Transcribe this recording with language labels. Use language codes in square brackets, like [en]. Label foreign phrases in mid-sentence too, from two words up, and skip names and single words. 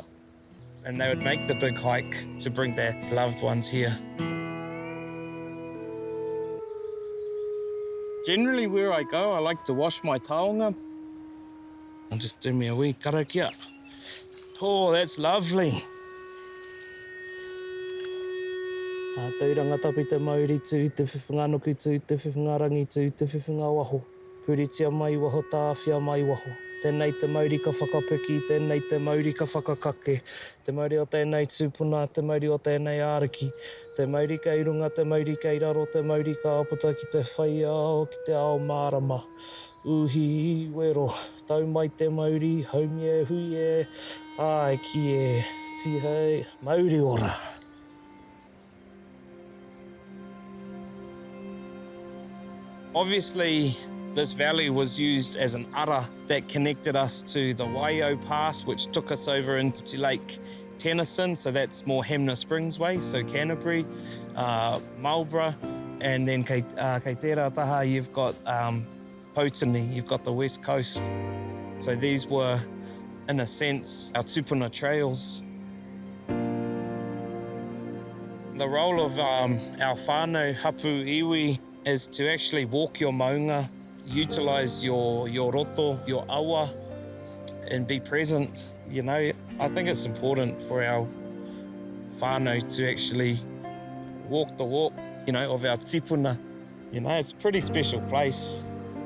[en] And they would make the big hike to bring their loved ones here. Generally where I go, I like to wash my taonga. I'll just do me a wee karakia. Oh, that's lovely. [mi] Tau rangatahi te Māori tū, te whiwhanganoku tū, te whiwhangarangi tū, te whiwhanga waho. Puritia mai waho, tāwhia mai waho. Tēnei te Māori ka whakapiki, tēnei te Māori ka whakakake, te Māori o tēnei tūpuna, te Māori o tēnei āriki, te Māori kei runga, te Māori kei raro, te Māori ka aputa ki te whaiao, ki te ao mārama. Uhi wero, tau mai te Māori, haumie huie, tāe ki e, tihei, Māori ora. [en] Obviously, this valley was used as an ara that connected us to the Wairau Pass, which took us over into Lake Tennyson, so that's more Hamner Springs way, so Canterbury, Marlborough, and then [mi] kei tērā taha [en] you've got Potini, you've got the west coast. So these were, in a sense, our tupuna trails. The role of our [mi] whānau hapu iwi [en] is to actually walk your maunga, utilise your roto, your awa, and be present. You know, I think it's important for our whānau to actually walk the walk, you know, of our tipuna. You know, it's a pretty special place.